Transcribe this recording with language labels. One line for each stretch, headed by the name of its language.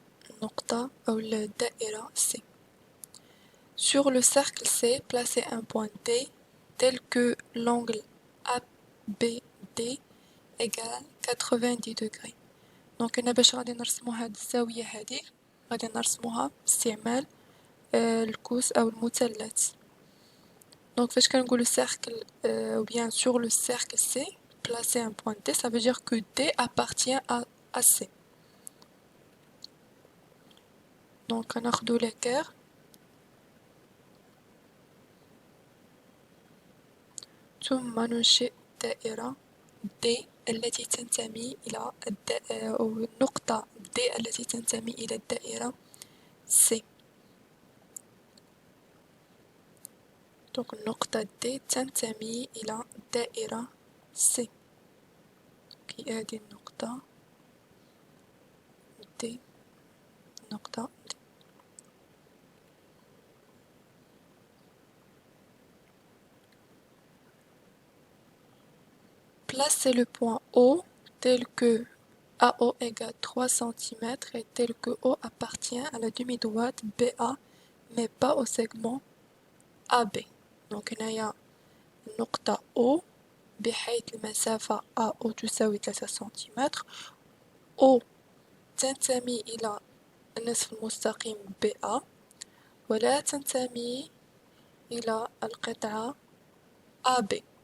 Arabic: النقطة أو الدائرة
French: C. Sur le cercle C, placez un point D tel que l'angle ABD égale 90 degrés.
Arabic: دونك هنا باش غادي نرسمو هاد الزاوية هادي غادي نرسموها باستعمال القوس أو المثلث. دونك فاش كنقولو
French: cercle ou bien sur le cercle C, placer un point D, ça veut dire que D appartient à C.
Arabic: دونك كناخدو l'équerre ثم ننشئ دائرة D التي تنتمي إلى أو النقطة D التي تنتمي إلى الدائرة C. دونك النقطة D تنتمي إلى الدائرة C. كي هذه النقطة D نقطة D.
French: Placez le point O tel que AO égale 3 cm et tel que O appartient à la demi-droite BA mais pas au segment AB.
Arabic: دونك هنايا النقطة O بحيث المسافة AO تساوي 3 سنتيمتر. O تنتمي إلى النصف المستقيم BA ولا تنتمي إلى القطعة AB.